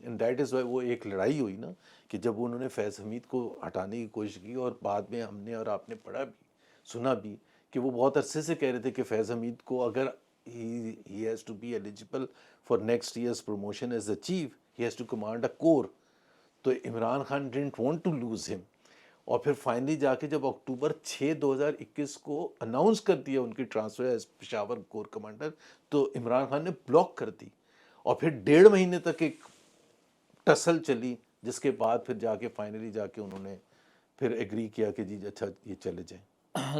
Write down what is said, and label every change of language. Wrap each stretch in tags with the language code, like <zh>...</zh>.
<en>and that is why</en> <ur>وہ ایک لڑائی ہوئی نا کہ جب انہوں نے فیض حمید کو ہٹانے کی کوشش کی، اور بعد میں ہم نے اور آپ نے پڑھا بھی سنا بھی کہ وہ بہت عرصے سے کہہ رہے تھے کہ فیض حمید کو اگر</ur> <en>he has to be eligible for next year's promotion as the chief, he has to command a corps. تو Imran Khan didn't want to lose him.</en> <ur>اور پھر فائنلی جا کے جب اکتوبر 6 2021 کو اناؤنس کر دیا ان کی transfer as Peshawar corps commander, تو عمران خان نے بلاک کر دی. اور پھر 1.5 مہینے تک ایک ٹسل چلی، جس کے بعد پھر جا کے فائنلی جا کے انہوں نے پھر ایگری کیا کہ جی اچھا یہ چلے جائیں.</ur>